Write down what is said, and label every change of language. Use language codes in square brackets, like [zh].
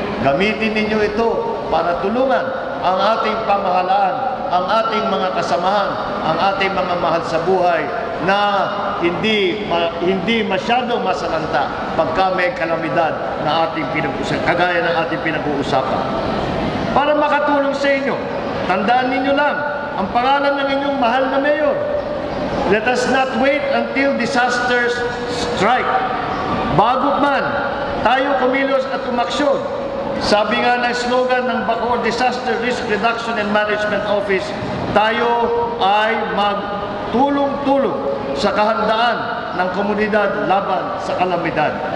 [tl] Gamitin ninyo ito para tulungan ang ating pamahalaan, ang ating mga kasamahan, ang ating mga mahal sa buhay na hindi masyadong masalanta pagka may kalamidad na kagaya ng ating pinag-uusapan. Para makatulong sa inyo, tandaan ninyo lang ang pangalan ng inyong mahal na mayor. [en] Let us not wait until disasters strike. [tl] Bago man tayo kumilos at umaksyon, sabi nga ng slogan ng Bacoor Disaster Risk Reduction and Management Office, tayo ay magtulong-tulong sa kahandaan ng komunidad laban sa kalamidad.